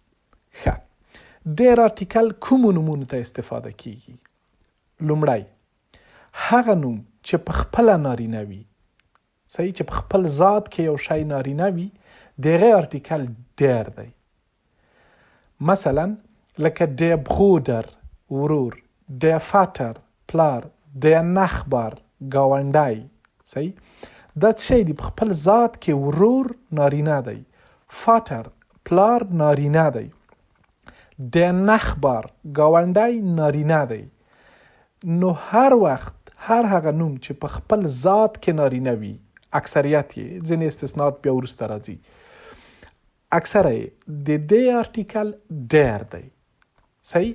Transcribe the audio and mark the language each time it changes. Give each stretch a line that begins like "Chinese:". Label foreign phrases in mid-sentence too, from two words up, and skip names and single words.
Pashto: ښه، ډیر آرټیکل کومو نومونو ته استفاده کیږي؟ لومړی هغه نوم چې په خپله نارینه وي، صحیح، چې په خپل ذات کې یو شی نارینه وي، دغه آرټیکل ډیر دی. مثلا لکه
German: der Bruder
Pashto: ورور،
German: der Vater
Pashto: پلار،
German: der Nachbar
Pashto: گاونډی، صحیح. دا څه دی؟ په خپل ذات کې ورور نارینه دی، فاتر پلار نارینه دی،
German: der Nachbar
Pashto: گاونډی نارینه دی. نو هر وخت هر هغه نوم چې په خپل ذات کې نارینه وي، اکثریت یې، ځینې استثناءات بیا وروسته راځي، اکثره یې د دې آرټیکل ډیر دی، صحیح.